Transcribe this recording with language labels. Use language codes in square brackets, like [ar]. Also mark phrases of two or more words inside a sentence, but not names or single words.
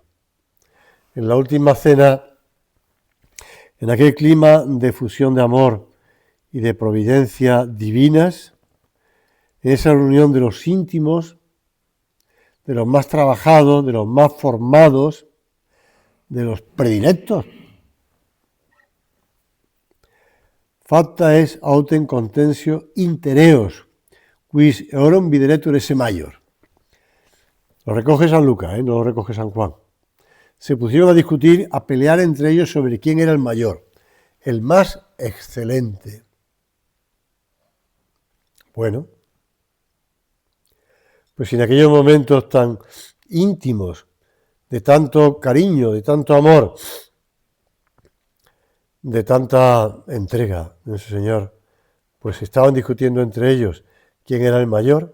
[es] En la última cena, en aquel clima de fusión de amor y de providencia divinas, en esa reunión de los íntimos, de los más trabajados, de los más formados, de los predilectos. [la] Facta es autem contentio intereos, quis eorum videretur esse maior. [es] Lo recoge San Lucas, no lo recoge San Juan. Se pusieron a discutir, a pelear entre ellos sobre quién era el mayor, el más excelente. Bueno, pues en aquellos momentos tan íntimos, de tanto cariño, de tanto amor, de tanta entrega de nuestro Señor, pues estaban discutiendo entre ellos quién era el mayor.